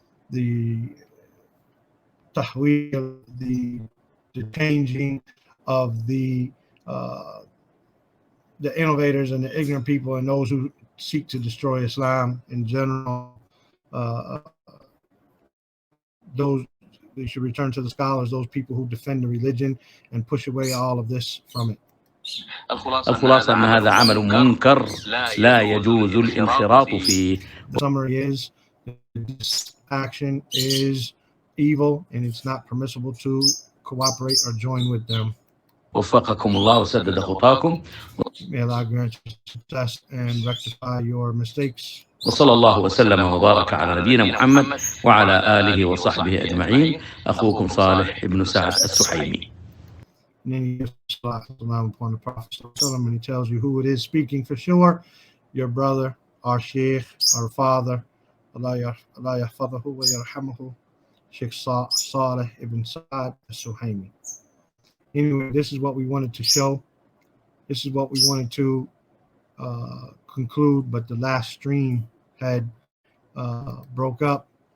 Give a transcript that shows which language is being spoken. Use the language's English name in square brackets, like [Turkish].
[English] The tahweel, the changing of the innovators and the ignorant people and those who seek to destroy Islam in general. Those they should return to the scholars, those people who defend the religion and push away all of this from it. [Arabic] الخلاصة أن هذا عمل منكر لا يجوز الانخراط فيه. [English] The summary is this action is evil and it's not permissible to cooperate or join with them. [Arabic] وفقكم الله وسدد خطاكم. [English] May Allah grant you success and rectify your mistakes. [Arabic] وصلى الله وسلم وبارك على نبينا محمد وعلى آله وصحبه أجمعين. أخوكم صالح ابن سعد السحيمي. [English] And then he gives salam upon the Prophet and he tells you who it is speaking for sure. Your brother, our Sheikh, our father, Allah [Arabic] yahfadhahu wa yarhamahu, [English] Sheikh Salih ibn Sa'ad al-Suhaimi. Anyway, this is what we wanted to show. This is what we wanted to conclude, but the last stream had broke up.